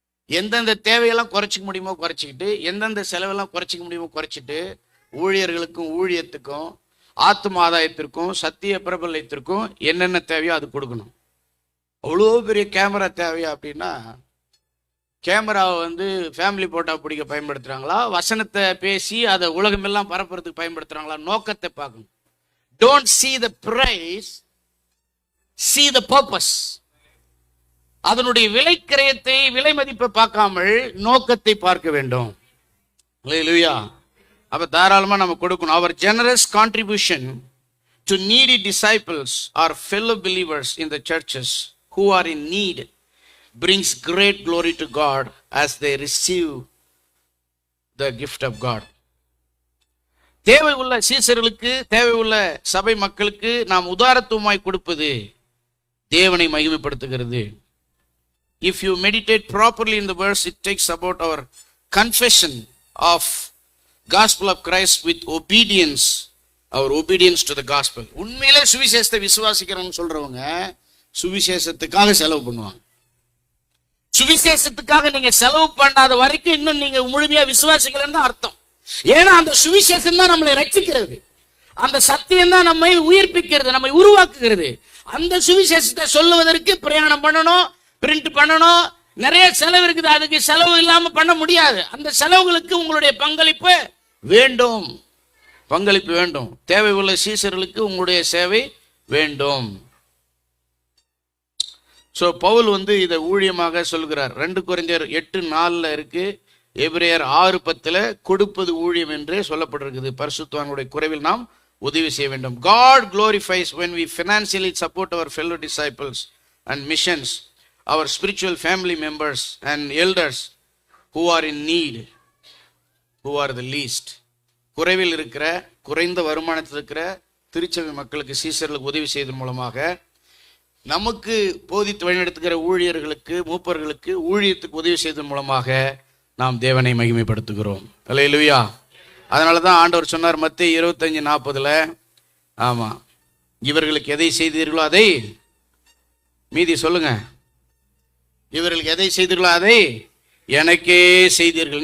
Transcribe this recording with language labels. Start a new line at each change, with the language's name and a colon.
Tamil: எந்தெந்த தேவையெல்லாம் குறைச்சிக்க முடியுமோ குறைச்சிக்கிட்டு, எந்தெந்த செலவெல்லாம் குறைச்சிக்க முடியுமோ குறைச்சிட்டு, ஊழியர்களுக்கும் ஊழியத்துக்கும் ஆத்ம ஆதாயத்திற்கும் சத்திய பிரபலத்திற்கும் என்னென்ன தேவையோ அது கொடுக்கணும். அவ்வளோ பெரிய கேமரா தேவையா அப்படின்னா, கேமராவை ஃபேமிலி போட்டோ பிடிக்க பயன்படுத்துறாங்களா, வசனத்தை பேசி அதை உலகமெல்லாம் பரப்புறதுக்கு பயன்படுத்துறாங்களா? நோக்கத்தை பார்க்கணும்.
English: Don't see the price, see the purpose.
Tamil: அதனுடைய விலை கிரயத்தை, விலை மதிப்பை பார்க்காமல் நோக்கத்தை பார்க்க வேண்டும். அல்லேலூயா. அப்ப தாராளமா நம்ம கொடுக்கணும்.
English: Our generous contribution to needy disciples or fellow believers in the churches who are in need brings great glory to God as they receive the gift of God.
Tamil: தேவை உள்ள சீசர்களுக்கு, தேவை உள்ள சபை மக்களுக்கு நாம் உதாரத்துவமாய் கொடுப்பது தேவனை மகிமைப்படுத்துகிறது.
English: If you meditate properly in the verse, it takes about our confession of gospel of Christ with obedience, our obedience to the gospel.
Tamil: உண்மையிலே சுவிசேஷத்தை விசுவாசிக்கிறோம்னு சொல்றவங்க சுவிசேஷத்துக்காக செலவு பண்ணுவாங்க. சுவிசேஷத்துக்காக நீங்க செலவு பண்ணாத வரைக்கும் இன்னும் நீங்க முழுமையா விசுவாசிக்கலன்னு அர்த்தம். ஏன்னா அந்த சுவிசேஷம் தான் நம்மளை ரட்சிக்கிறது, அந்த சத்தியம் தான் நம்மை உயிர்ப்பிக்கிறது, நம்மை உருவாக்குகிறது. அந்த சுவிசேஷத்தை சொல்லுவதற்கு பிரயாணம் பண்ணணும், பிரிண்ட் பண்ணணும், நிறைய செலவு இருக்குது. அதுக்கு செலவு இல்லாம பண்ண முடியாது. அந்த செலவுகளுக்கு உங்களுடைய பங்களிப்பு வேண்டும். பங்களிப்பு வேண்டும். தேவை உள்ள சீசர்களுக்கு உங்களுடைய சேவை வேண்டும். ஸோ பவுல் இதை ஊழியமாக சொல்கிறார். 2 கொரிந்தியர் 8:4 இருக்கு, எபிரேயர் 6:10 கொடுப்பது ஊழியம் என்றே சொல்லப்பட்டிருக்குது. பரிசுத்தவான்களுடைய குறைவில் நாம் உதவி செய்ய வேண்டும்.
English: God glorifies when we financially support our fellow disciples and missions, our spiritual family members and elders who are in need, who are the least.
Tamil: குறைவில் இருக்கிற, குறைந்த வருமானத்தில் இருக்கிற திருச்சபை மக்களுக்கு, சீசர்களுக்கு உதவி செய்வதன் மூலமாக, நமக்கு போதித்து வழிநடத்துகிற ஊழியர்களுக்கு, மூப்பர்களுக்கு ஊழியத்துக்கு உதவி செய்வதன் மூலமாக நாம் தேவனை மகிமைப்படுத்துகிறோம். அல்லேலூயா. அதனால தான் ஆண்டவர் சொன்னார் மத்தேயு 25:40, ஆமா, இவர்களுக்கு எதை செய்தீர்களோ அதை, மீதி சொல்லுங்க, இவர்களுக்கு எதை செய்தீர்களோ அதை எனக்கே செய்தீர்கள்.